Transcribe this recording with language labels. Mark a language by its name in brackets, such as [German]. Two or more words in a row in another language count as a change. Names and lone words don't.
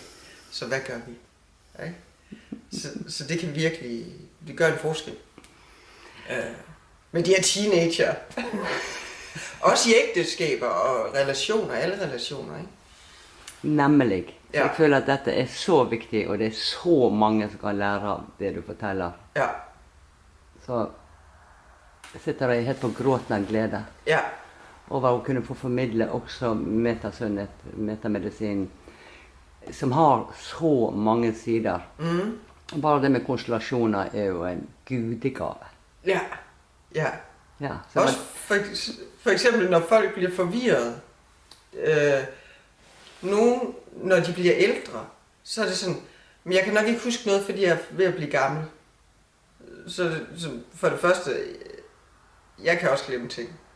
[Danish] Så hvad gør vi? Ikke? Så det kan virkelig, det gør en forskel. Men de her teenager, også i ægteskaber og relationer, alle relationer, ikke? Nemlig. Ja. [Norwegian] Jeg føler at dette er så vigtig, og det er så mange som kan lære av det du forteller. Ja. Så sitter jeg helt på gråten av glede Ja. over å kunne få formidle også metasundhet, metamedisin, som har så mange sider. Mm. Bare det med konstellasjoner er jo en gudegave. Ja. Ja. Ja, så [Danish] Også for eksempel, når folk bliver forvirret. Nogen, når de bliver ældre, så er det sådan, men jeg kan nok ikke huske noget, fordi jeg er ved at blive gammel. Så for det første, jeg kan også glemme ting.